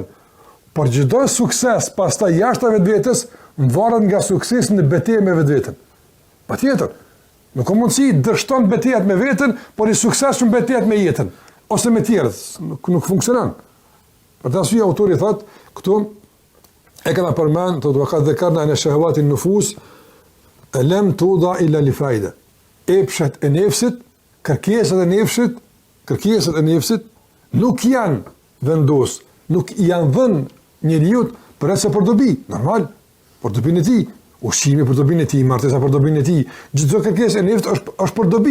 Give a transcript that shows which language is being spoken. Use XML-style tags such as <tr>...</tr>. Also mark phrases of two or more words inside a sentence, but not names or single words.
<sq>Por çdo sukses pastaj jashtë vetvetes varet nga suksesi në betejë me vetveten. Patjetër. Nuk ka mundësi dështon betejat me veten, por i suksesshëm betejat me jetën ose me tjerët, nuk funksionon. Për të arsye autori thotë këtu e kanë përmend të duhet të kanë në</sq> <ar>شهوات النفوس لم توضع إلا لفائدة.</ar> <sq>Epshet e nefsit, kërkesat e nefsit nuk janë vendos, nuk janë dhënë njeriu për dobi, normal, për dobinë e tij, ushqimi për dobinë e tij, martesa për dobinë e tij, çdo kërkesë e nefsit është për dobi.</sq>